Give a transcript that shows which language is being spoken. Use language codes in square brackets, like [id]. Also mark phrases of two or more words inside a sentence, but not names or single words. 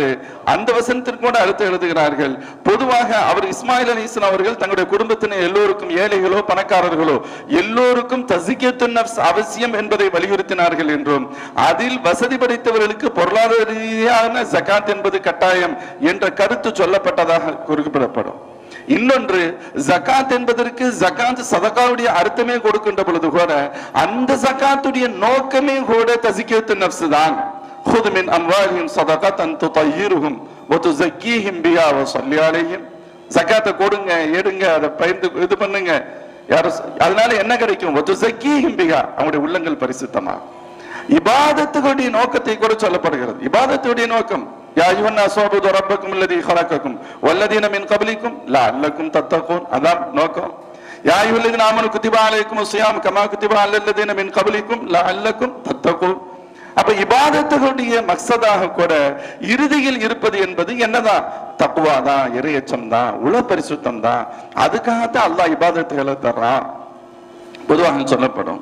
[ta] அந்த வசனத்திற்கு கூட அர்த்தம் எழுதுகிறார்கள். பொதுவாக அவர் இஸ்மாயில் அலைஹிஸ்ஸலாம் அவர்கள் தங்களுடைய குடும்பத்தினர் எல்லோருக்கும், ஏழைகளோ பணக்காரர்களோ எல்லோருக்கும் [ar] تزكية النفس [ta] அவசியம் என்பதை வலியுறுத்தினார்கள் என்றும், அதில் வசதி படைத்தவர்களுக்கு பொருளாதார ரீதியான ஜகாத் என்பது கட்டாயம் என்ற கருத்து சொல்லப்பட்டதாக குறிப்பிடப்படும். இன்னொன்று, ஜகாத் என்பதற்கு ஜகாத் சதகாவுடைய அர்த்தமே கொடுக்கின்ற பொழுது கூட அந்த ஜகாத்துடைய நோக்கமே கூட [ar] تزكية النفس [ta] தான். [ar] خذ من أموالهم صدقة تطهرهم وتزكيهم بها وصلي عليهم. [ta] ஜகாத்தை கொடுங்க, எடுங்க, அதை பயிர்ந்து இது பண்ணுங்க. அதனால என்ன கிடைக்கும்? [ar] وتزكيهم بها, [ta] அவங்களுடைய உள்ளங்கள் பரிசுத்தமாக. இபாதத்துடைய நோக்கத்தை கூட சொல்லப்படுகிறது. இபாதத்துடைய நோக்கம் [ar] يا أيها الناس اعبدوا ربكم الذي خلقكم والذين من قبلكم لعلكم تتقون, [ta] அதான் நோக்கம். [ar] يا أيها الذين آمنوا كتب عليكم الصيام كما كتب على الذين من قبلكم لعلكم تتقون. [ta] அப்ப இபாதத்துடைய மக்சதாக கூட இறுதியில் இருப்பது என்பது என்னதான்? தக்வா தான், இறையச்சம் தான், உள பரிசுத்தம் தான். அதுக்காகத்தான் அல்லாஹ் இபாதத்துகளை தர்றான் பொதுவாக சொல்லப்படும்.